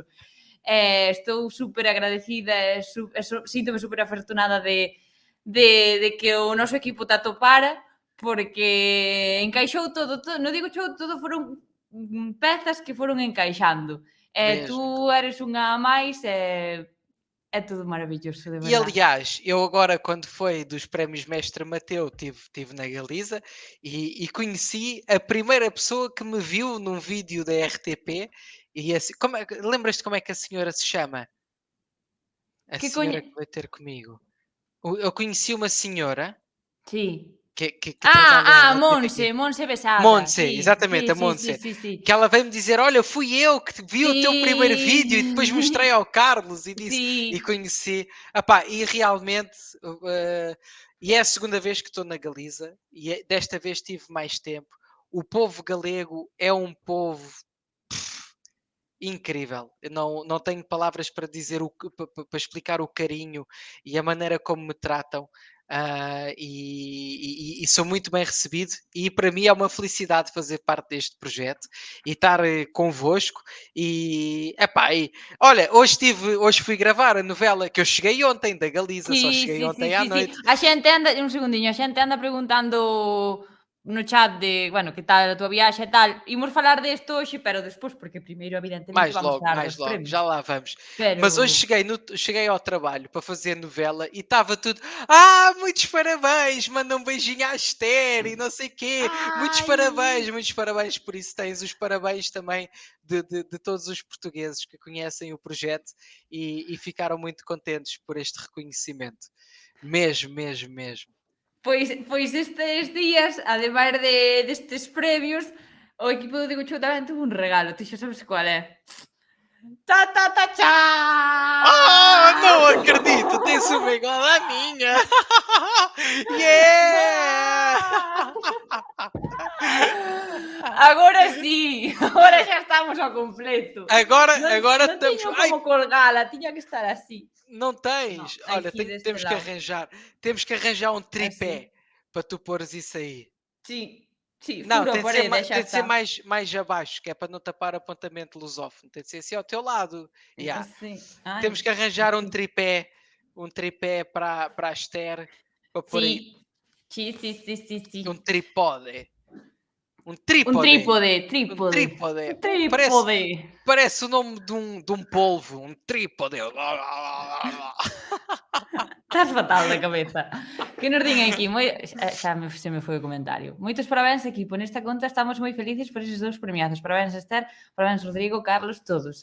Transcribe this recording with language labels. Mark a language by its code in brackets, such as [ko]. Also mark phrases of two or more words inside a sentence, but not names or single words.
[gl] Estou super agradecida síntome super afortunada de que o noso equipo te atopara, porque encaixou todo, non digo todo foron pezas que foron encaixando. Mesmo. [es] Tú eres [gl] unha máis é tudo maravilloso, de [pt] E verdade. aliás, eu agora, quando foi dos prémios Mestre Mateu, tive na Galiza e conheci a primeira pessoa que me viu num vídeo da RTP. E assim, lembras-te como é que a senhora se chama? A [gl] Que coñe [pt] senhora que vai ter comigo. Eu conheci uma senhora [gl] Sí. [pt] que trabalha na TVI. [gl] Monse Besada. Montse, Sí, [pt] exatamente, a Montse. [gl] sí. [pt] Que ela veio-me dizer: Olha, fui eu que vi o teu primeiro vídeo e depois mostrei [gl] Sí. [pt] ao Carlos e disse e [gl] Sí. [pt] conheci. Epá, e realmente, e é a segunda vez que estou na Galiza e desta vez tive mais tempo. O povo galego é um povo incrível. Eu não tenho palavras para dizer para explicar o carinho e a maneira como me tratam. E sou muito bem recebido e para mim é uma felicidade fazer parte deste projeto e estar convosco olha, hoje fui gravar a novela que eu cheguei ontem da Galiza, só cheguei ontem à [gl] Sí. [pt] noite. [gl] A xente anda, un segundiño, a xente anda preguntando no chat de, bueno, que tal a tua viaxe e tal. Imos falar desto hoxe, pero despois, porque primeiro evidentemente vamos falar [pt] Mais [gl] dos [pt] logo, [gl] premios. [pt] já lá vamos. Mas hoje [gl] Pero [pt] cheguei ao trabalho para fazer novela e estava tudo. Muitos parabéns! Manda um beijinho à Esther e não sei quê. ai, Muitos parabéns. Por isso tens os parabéns também de todos os portugueses que conhecem o projeto e ficaram muito contentes por este reconhecimento. Mesmo, mesmo, mesmo. [gl] pois estes días, ademais destes premios, o equipo do Digo Chou tamén tuvo un regalo, ti xa sabes cual é. Cha! [pt] Não acredito! Tens uma igual à minha! [en] Yeah! [gl] Agora sí, agora xa estamos ao completo. Agora Non estamos. tiño Ai, como colgala, tiña que estar así. [pt] não [gl] No, [pt] tens? Olha, [gl] aquí deste [pt] temos que [gl] lado. [pt] arranjar. Temos que arranjar um [gl] Así. [pt] tripé para tu pôres isso aí. [gl] Sí, sí, [pt] Não, [gl] furo a parede e xa [pt] tem de ser [gl] está. [pt] mais abaixo, que é para não tapar apontamento lusófono. Tem de ser assim ao teu lado. [en] Yeah. [gl] Sí. Ai, [pt] Temos que arranjar um tripé para a Esther, para pôr aí. [gl] sí. Sí. [pt] Um tripode. Um [gl] Un trípode. [pt] trípode, Um trípode. [gl] trípode. Un trípode. [pt] Parece o nome de um polvo. Um trípode. [gl] Estás fatal da cabeza. Que nos din aquí, se me foi o comentario. Moitos parabéns, equipo. Nesta conta estamos moi felices por eses dous premiados. Parabéns, Esther, parabéns, Rodrigo, Carlos, todos.